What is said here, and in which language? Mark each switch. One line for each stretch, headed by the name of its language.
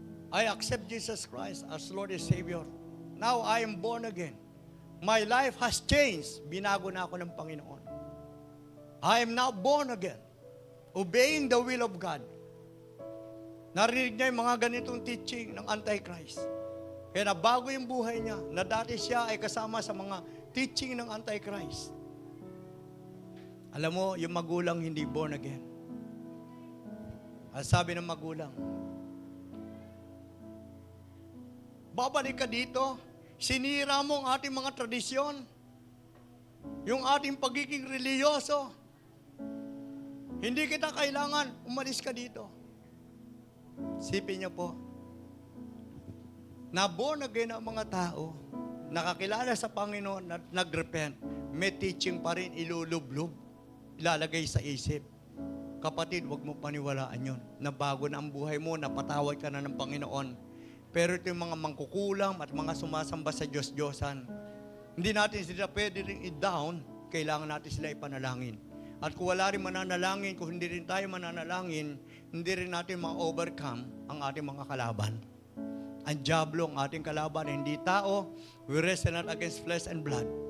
English: I accept Jesus Christ as Lord and Savior. Now I am born again. My life has changed.
Filipino: Binago na ako ng Panginoon.
English: I am now born again. Obeying the will of God.
Filipino: Narinig niya yung mga ganitong teaching ng Antichrist. Kaya nabago yung buhay niya, na dati siya ay kasama sa mga teaching ng Antichrist. Alam mo, yung magulang hindi born again. Ang sabi ng magulang, babalik ka dito, sinira mo ang ating mga tradisyon, yung ating pagiging reliyoso. Hindi kita kailangan, umalis ka dito. Sipin niyo po, na born again ang mga tao, nakakilala sa Panginoon at nag-repent, may teaching pa rin ilulublob, ilalagay sa isip. Kapatid, huwag mo paniwalaan yun. Nabago na ang buhay mo, napatawad ka na ng Panginoon. Pero ito yung mga mangkukulam at mga sumasamba sa Diyos-Diyosan. Hindi natin sila pwede rin i-down, kailangan natin sila ipanalangin. At kung wala rin mananalangin, kung hindi rin tayo mananalangin, hindi rin natin ma-overcome ang ating mga kalaban. Ang diablo ang ating kalaban, hindi tao.
English: We wrestle not against flesh and blood.